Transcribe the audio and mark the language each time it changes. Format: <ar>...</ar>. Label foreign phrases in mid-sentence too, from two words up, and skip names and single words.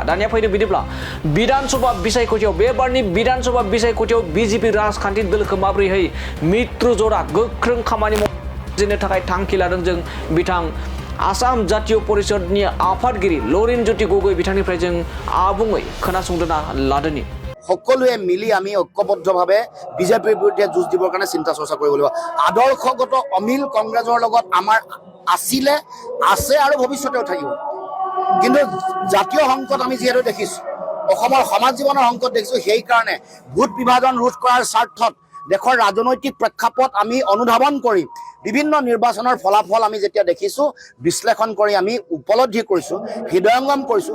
<brx>दानिया फैदो बिदिब्ला विधानसभा बिसायख'थियाव बेबारनि विधानसभा बिसायख'थियाव बिजेपि राजखान्थि दोलोखौ माबोरैहाय मित्र ज'टआ गोख्रों खामानि मावनो थाखाय थांखि लादों जों बिथां आसाम जातीय परिषदनि आफादगिरि लरेनज्योति गगৈ बिथांनिफ्राय जों आबुङै खोनासंदोना लादोनि।</brx> <as>সকলোৱে মিলি আমি ঐক্যবদ্ধভাৱে বিজেপিৰ বিৰুদ্ধে যুঁজ দিবৰ কাৰণে চিন্তা চৰ্চা কৰিব লাগিব। আদৰ্শগত অমিল কংগ্ৰেছৰ লগত আমাৰ আছে আৰু ভৱিষ্যতেও থাকিব। কিন্তু জাতীয় সংকট আমি যিহেতু দেখিছোঁ, অসমৰ সমাজ জীৱনৰ সংকট দেখিছোঁ, সেইকাৰণে ভোট বিভাজন ৰোধ কৰাৰ স্বাৰ্থত দেশৰ ৰাজনৈতিক প্ৰেক্ষাপট আমি অনুধাৱন কৰি বিভিন্ন নিৰ্বাচনৰ ফলাফল আমি যেতিয়া দেখিছোঁ, বিশ্লেষণ কৰি আমি উপলব্ধি কৰিছোঁ, হৃদয়ঙ্গম কৰিছোঁ।</as>